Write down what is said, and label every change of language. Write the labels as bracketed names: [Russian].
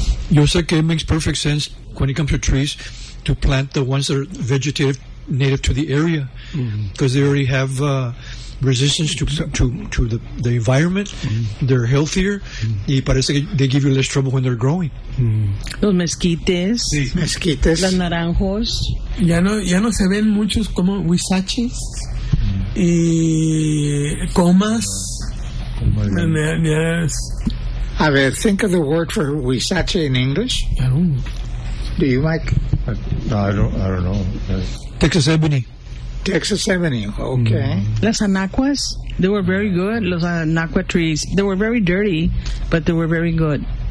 [Spanish] Yo sé que [English] it makes perfect sense when it comes to trees to plant the ones that are vegetative, native to the area, because they already have resistance to the environment. They're healthier, [Spanish] y parece que [English] they give you less trouble when they're growing. [Spanish] Los mezquites, sí. Mezquites, las naranjos, ya no se ven muchos como huizaches y comas. [English] Yes. [Spanish] A ver, [English] think of the word for huizache in English. Do you, Mike? I don't know. Texas ebony. Texas ebony, okay. [Spanish] Las anacuas, [English] they were very good. Los anacua trees, they were very dirty, but they were very good.